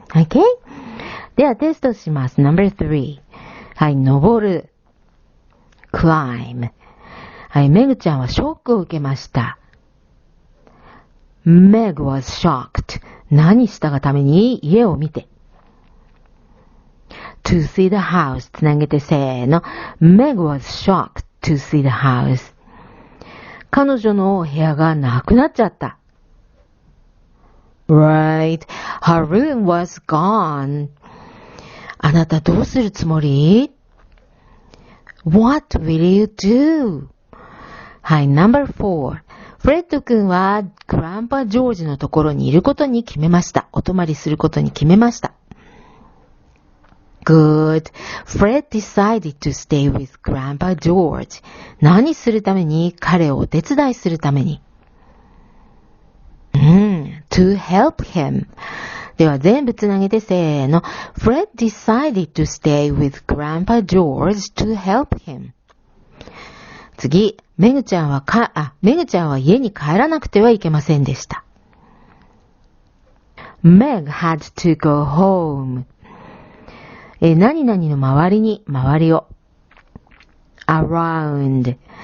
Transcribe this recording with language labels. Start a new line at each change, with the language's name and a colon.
Japanese: OK？ ではテストします。No.3。 はい、登る。climb。はい、めぐちゃんはショックを受けました。
English: Meg was shocked。
Japanese: 何したがために家を見て。
English: to see the house
Japanese: つなげてせーの。
English: Meg was shocked to see the house。
Japanese: 彼女の部屋がなくなっちゃった。
English: Right. Her room was gone.
Japanese: あなたどうするつもり？
English: What will you do? はい、No.4。
Japanese: フレッド君はグランパジョージのところにいることに決めました。お泊まりすることに決めました。
English: Good. Fred decided to stay with Grandpa George.
Japanese: 何するために？彼をお手伝いするために。
English: To help him.
Japanese: では全部つなげてせーの。
English: Fred decided to stay with Grandpa George to help him.
Japanese: 次、めぐちゃんは家に帰らなくてはいけませんでした。
English: Meg had to go home.
Japanese: 何々の周りを。
English: around。